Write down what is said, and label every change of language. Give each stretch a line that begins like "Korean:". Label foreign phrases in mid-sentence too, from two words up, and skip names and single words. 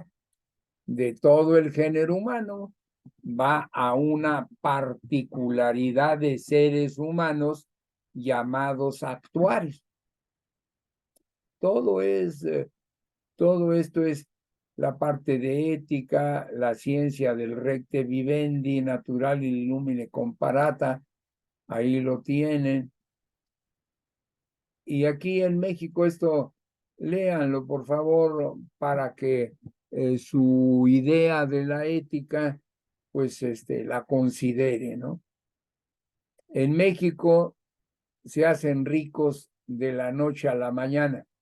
Spanish: De todo el género humano va a una particularidad de seres humanos llamados actuarios. Todo esto es la parte de ética, la ciencia del
Latin: recte vivendi, natural y lumine comparata,
Spanish: ahí lo tienen. Y aquí en México esto, léanlo por favor, para que su idea de la ética, pues la considere, ¿no? En México se hacen ricos de la noche a la mañana.